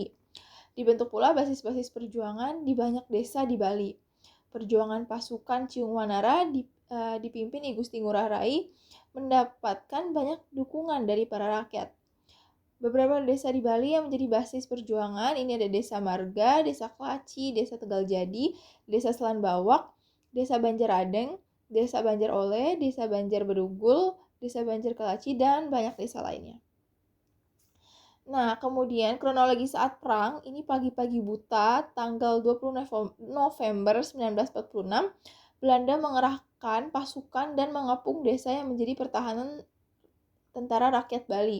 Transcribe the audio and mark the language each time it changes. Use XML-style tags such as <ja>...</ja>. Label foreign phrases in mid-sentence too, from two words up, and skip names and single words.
<id>Dibentuk pula basis-basis perjuangan di banyak desa di Bali. Perjuangan pasukan Ciung Wanara dipimpin I Gusti Ngurah Rai mendapatkan banyak dukungan dari para rakyat. Beberapa desa di Bali yang menjadi basis perjuangan ini ada Desa Marga, Desa Klaci, Desa Tegal Jadi, Desa Selan Bawak, Desa Banjaradeng, Desa Banjar Oleh, Desa Banjar Bedugul, Desa Banjar Kelaci, dan banyak desa lainnya. Nah, kemudian kronologi saat perang, ini pagi-pagi buta, tanggal 20 November 1946, Belanda mengerahkan pasukan dan mengepung desa yang menjadi pertahanan tentara rakyat Bali.</id>